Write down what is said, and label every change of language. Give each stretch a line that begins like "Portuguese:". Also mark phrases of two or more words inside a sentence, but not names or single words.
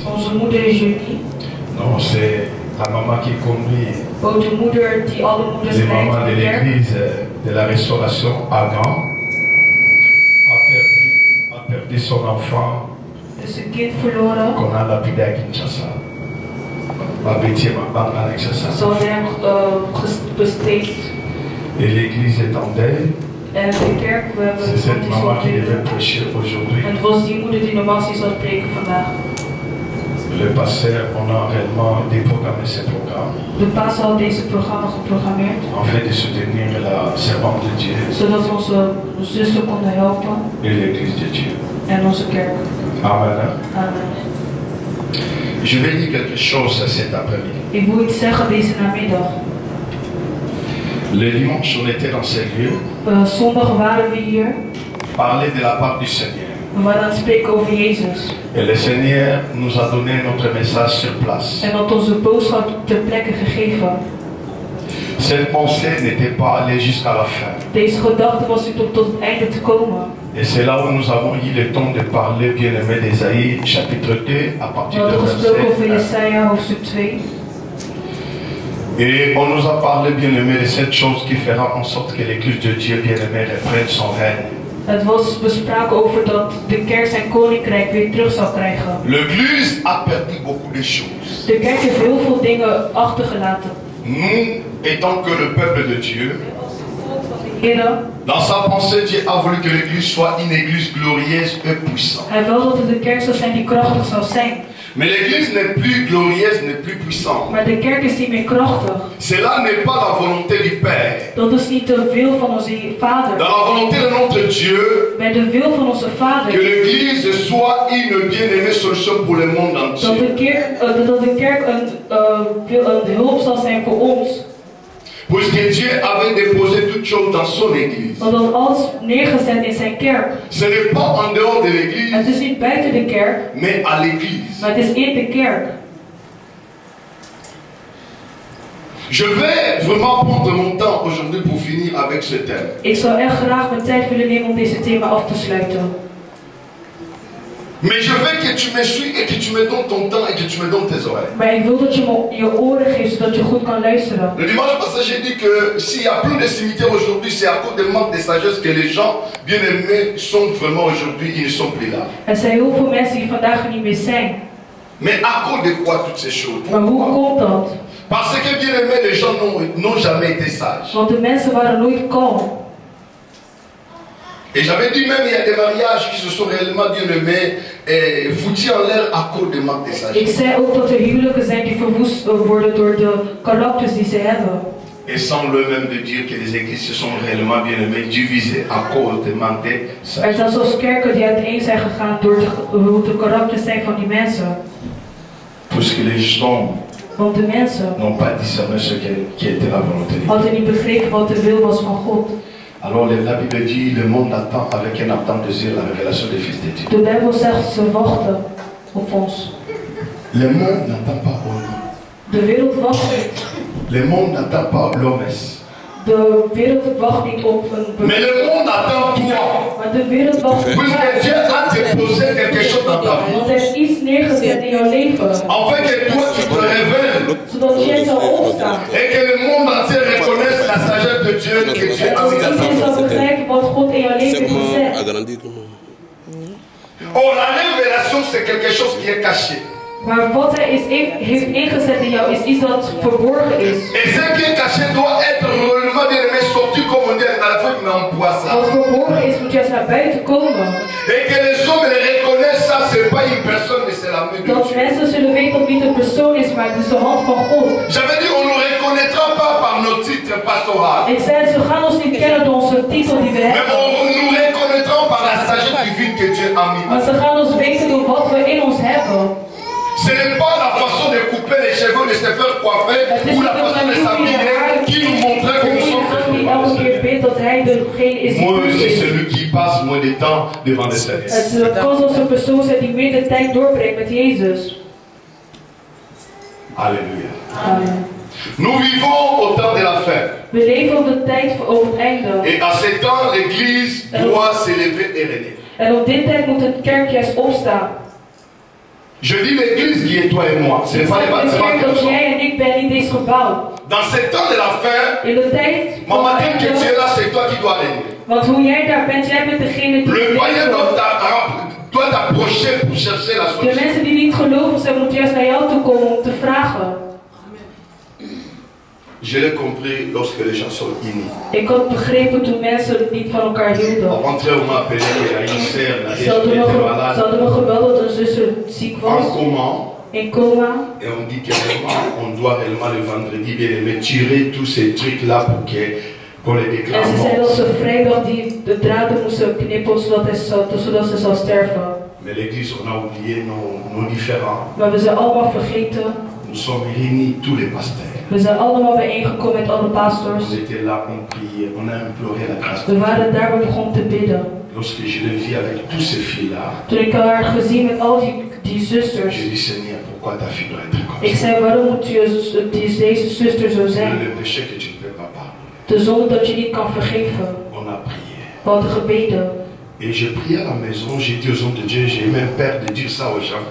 French: Non, c'est la maman qui conduit les mamans de l'église de la restauration à Gand. A perdu son enfant qu'on a lapidé à Kinshasa.
Dutch: Zo zijn besteed.
French: Et l'église est en deuil.
Dutch: En de kerk, we hebben
French: C'est cette maman qui devait prêcher aujourd'hui.
Dutch: En het was die moeder die normaal zou spreken vandaag.
French: Le pasteur, on a réellement déprogrammé ces programmes.
Dutch: De paas had deze programma geprogrammeerd.
French: En fait, de soutenir la servante de Dieu.
Dutch: Zodat we onze zussen konden helpen.
French: Et l'église de Dieu.
Dutch: En onze kerk. Amen. Amen.
French: Je vais dire quelque chose cet après-midi.
Dutch: Ik wil iets zeggen deze namiddag.
French: Le dimanche, on était dans ces lieux.
Dutch: Zondag waren we hier.
French: Parler de la part du Seigneur.
Dutch: We waren aan het spreken over Jezus.
French: Et le Seigneur nous a donné notre message sur place.
Dutch: En had onze boodschap ter plekke gegeven.
French: Cette pensée n'était pas allée jusqu'à la fin.
Dutch: Deze gedachte was niet om tot het einde te komen.
French: Et c'est là où nous avons eu le temps de parler, bien-aimé, d'Ésaïe, chapitre 2, à partir de verset 1. Et on nous a parlé, bien-aimé, de cette chose qui fera en sorte que l'Église de Dieu, bien-aimé, reprenne son règne.
Dutch: We spraken over dat de kerk zijn koninkrijk weer terug zal krijgen.
French: L'Église a perdu beaucoup de choses.
Dutch: De kerk heeft heel veel dingen achtergelaten.
French: Nous, étant que le peuple de Dieu, dans sa pensée, Dieu a voulu que l'Église soit une Église glorieuse et puissante.
Dutch: Hij wil dat het de kerk zou zijn die krachtig zal zijn.
French: Mais l'Église n'est plus glorieuse, n'est plus puissante.
Dutch: Maar de kerk is niet meer krachtig.
French: Cela n'est pas la volonté du Père.
Dutch: Dat is niet de wil van onze Vader.
French: Dans la volonté de notre Dieu,
Dutch: bij de wil van onze Vader,
French: que l'Église soit une bien-aimée solution pour le monde entier.
Dutch: Dat de kerk een hulp zal zijn voor ons.
French: Puisque Dieu avait déposé toutes choses dans son église.
Dutch: Omdat alles neergezet in zijn kerk.
French: Ce n'est pas en dehors de l'église.
Dutch: Het is niet buiten de kerk.
French: Mais à l'église.
Dutch: Maar het is in de kerk.
French: Je vais vraiment prendre mon temps aujourd'hui pour finir avec ce thème.
Dutch: Ik zou echt graag mijn tijd willen nemen om deze thema af te sluiten.
French: Mais je veux que tu me suis et que tu me donnes ton temps et que tu me donnes tes oreilles.
Dutch: Maar ik wil dat je me je oren geeft zodat je goed kan luisteren.
French: Le dimanche passé, j'ai dit que s'il y a plus de cimetières aujourd'hui, c'est à cause du manque de sagesse que les gens bien-aimés sont vraiment aujourd'hui, ils ne sont plus là.
Dutch: Er zijn heel veel mensen die vandaag er niet meer zijn.
French: Mais à cause de quoi toutes ces choses?
Dutch: Maar hoe komt dat?
French: Parce que bien-aimés, les gens n'ont jamais été sages.
Dutch: Want de mensen waren nooit kalm.
French: Et j'avais dit même il y a des mariages qui se sont réellement bien aimés et foutus en l'air à cause de manque de sagesse.
Dutch: Ik zei ook dat er huwelijken zijn die verwoest worden door de karakters die ze hebben.
French: Et semble même de dire que les églises se sont réellement bien aimées divisées à cause de manque de sagesse.
Dutch: Er zijn zelfs kerken die uiteen zijn gegaan door hoe de karakters zijn van die mensen.
French: Puisque les hommes
Dutch: Want de mensen
French: n'ont pas discerné ce qui était la volonté de Dieu.
Dutch: hadden niet begrepen wat de wil was van God.
French: Alors la Bible dit le monde attend avec un ardent désir la révélation des fils de Dieu.
Dutch: De Bijbel zegt ze wachten op ons.
French: Le monde n'attend pas au lit.
Dutch: De wereld wacht niet.
French: Le monde n'attend pas l'homme.
Dutch: De wereld wacht niet op een
French: mais le monde attend toi.
Dutch: Maar de wereld wacht op
French: Puisque Dieu a déposé quelque chose dans ta vie.
Dutch: Want hij heeft iets neergezet in jouw leven.
French: Afin que toi tu te révèles.
Dutch: Zodat jij zal opstaan.
French: Et que le monde entier reconnaisse la sagesse de Dieu que Dieu a mis dans ta vie.
Dutch: zal begrijpen wat God in jouw leven heeft gezet.
French: Oh, la révélation c'est quelque chose qui est caché.
Dutch: Maar wat hij heeft ingezet in jou is iets dat verborgen is.
French: Et ce qui est caché doit être réellement bien aimé, sorti comme on dit à la fin, mais en poisson.
Dutch: Wat verborgen is moet juist naar buiten komen.
French: Et que les hommes le reconnaissent, ça c'est pas une personne, mais c'est la main de Dieu.
Dutch: Dat mensen zullen weten dat het niet een persoon is, maar het is de hand van God.
French: J'avais dit, on ne nous reconnaîtra pas par nos titres pastoraux.
Dutch: Ik zei, ze gaan ons niet kennen door onze titel die we
French: Mais
Dutch: hebben.
French: on nous reconnaîtra par la sagesse divine que Dieu a mis.
Dutch: Maar ze gaan ons weten door wat we in ons hebben.
French: Ce n'est pas la façon de couper les cheveux, de se faire coiffer ou la façon de s'habiller qui nous montrait que nous sommes faits. Moi aussi, celui qui passe moins de temps devant le Seigneur.
Dutch: Het kan zelfs een persoon zijn die meer de tijd doorbrengt met Jezus.
French: Alléluia. Amen. Nous vivons au temps de la fin.
Dutch: We leven op de tijd voor het einde.
French: Et à ce temps, l'Église doit s'élever et régner.
Dutch: En op dit tijd moet het kerk juist opstaan.
French: Je dis l'Église qui est toi et moi. Ce n'est pas les bâtiments
Dutch: dat
French: que
Dutch: jij en ik ben in dit gebouw.
French: Dans ce temps de la fin,
Dutch: in de tijd
French: maman dit que tu es là, c'est toi qui dois régner.
Dutch: Want hoe jij daar bent, jij bent degene die
French: le païen doit t'approcher pour chercher la de solution.
Dutch: mensen die niet geloven zijn, moeten juist naar jou toe komen om te vragen.
French: Je l'ai compris lorsque les gens sont unis.
Dutch: Ik had begrepen toen mensen het niet van elkaar hielden.
French: Avant-hier, on m'a appelé qu'il y a une sœur,
Dutch: Ze hadden me gebeld dat een zuster ziek was.
French: en coma.
Dutch: In coma.
French: Et on dit que vraiment, on doit réellement le vendredi bien aimé tirer tous ces trucs-là pour les déclare.
Dutch: En ze zei dat ze vrijdag de draden moesten knippen zodat ze zou sterven.
French: Mais l'église, on a oublié nos différends.
Dutch: Maar we zijn allemaal vergeten.
French: Nous sommes réunis tous les pasteurs.
Dutch: We zijn allemaal bijeengekomen met alle pastors.
French: On était là, on priait, on a imploré la grâce.
Dutch: We waren daar, we begonnen te bidden.
French: Lorsque je le vis avec tous ces filles-là,
Dutch: Toen ik haar gezien met al die zusters.
French: je dis Seigneur, pourquoi ta fille doit être comme ça?
Dutch: Ik zei, waarom moet deze zuster zo zijn?
French: Le péché que tu ne peux pas pardonner.
Dutch: De zonde dat je niet kan vergeven.
French: On a prié.
Dutch: We hadden gebeden.
French: Et je priais à la maison, j'ai dit aux hommes de Dieu, j'ai même peur de dire ça aux gens.